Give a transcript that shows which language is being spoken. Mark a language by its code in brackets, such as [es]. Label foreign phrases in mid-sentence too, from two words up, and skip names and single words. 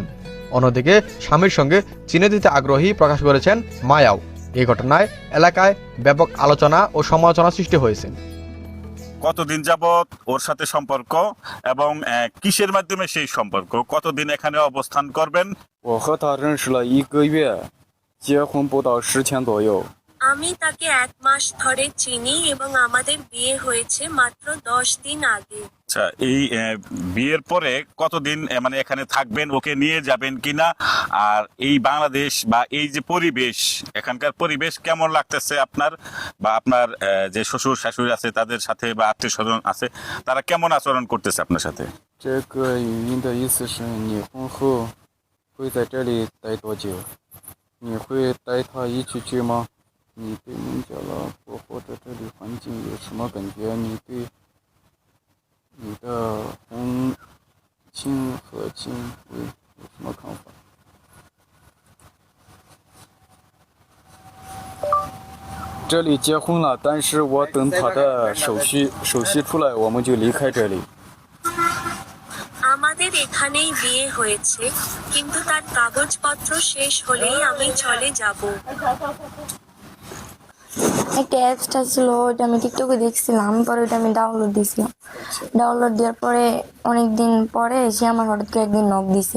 [bn] অন্যদিকে স্বামীর সঙ্গে চীনে যেতে আগ্রহী প্রকাশ করেছেন মায়াও। এই ঘটনায় এলাকায় ব্যাপক আলোচনা ও সমালোচনা সৃষ্টি হয়েছে। কতদিন যাবত ওর সাথে সম্পর্ক এবং কিসের মাধ্যমে সেই সম্পর্ক, কতদিন এখানে অবস্থান করবেন? [zh] 我和他认识了1个月，结婚不到10天左右。 [bn] আমি তাকে 1 মাস ধরে চিনি এবং আমাদের বিয়ে হয়েছে মাত্র 10 দিন আগে। আচ্ছা, এই বিয়ের পরে কতদিন মানে এখানে থাকবেন, ওকে নিয়ে যাবেন কিনা? আর এই বাংলাদেশ বা এই যে পরিবেশ, এখানকার পরিবেশ কেমন লাগতেছে আপনার, বা আপনার যে শ্বশুর শাশুড়ি আছে তাদের সাথে বা আত্মীয় স্বজন আছে তারা কেমন আচরণ করতেছে আপনার সাথে? [zh] 这个语音的意思是你婚后会在这里待多久？你会带他一起去吗？你对孟加拉国或者这里环境有什么感觉？你对你的婚亲和亲会有什么看法？这里结婚了，但是我等他的手续出来，我们就离开这里。 [bn] আমাদের এখানেই বিয়ে হয়েছে, কিন্তু তার কাগজপত্র শেষ হলেই আমি চলে যাব। একটা অ্যাপসটা ছিল, ওইটা আমি টিকটকে দেখছিলাম, পরে ওইটা আমি ডাউনলোড দিয়েছিলাম। ডাউনলোড দেওয়ার পরে অনেকদিন পরে সে আমার হঠাৎ করে একদিন নক দিছে।